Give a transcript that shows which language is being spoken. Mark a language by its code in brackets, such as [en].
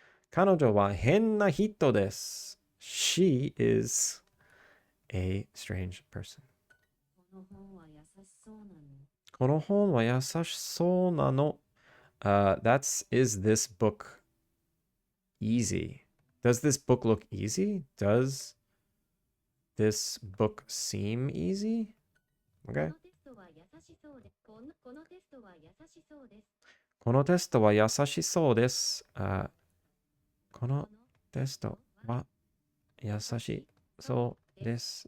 [ja] 彼女は変な人です. [en] She is a strange person. [ja] この本は優しそうなの。この本は優しそうなの. [en] Is this book easy? Does this book look easy? Does this book seem easy? [ja] こ [en] Okay. [ja] のテストは優しそうで、このテストは優しそうです。このテストは優しそうです。このテストは優しそうです.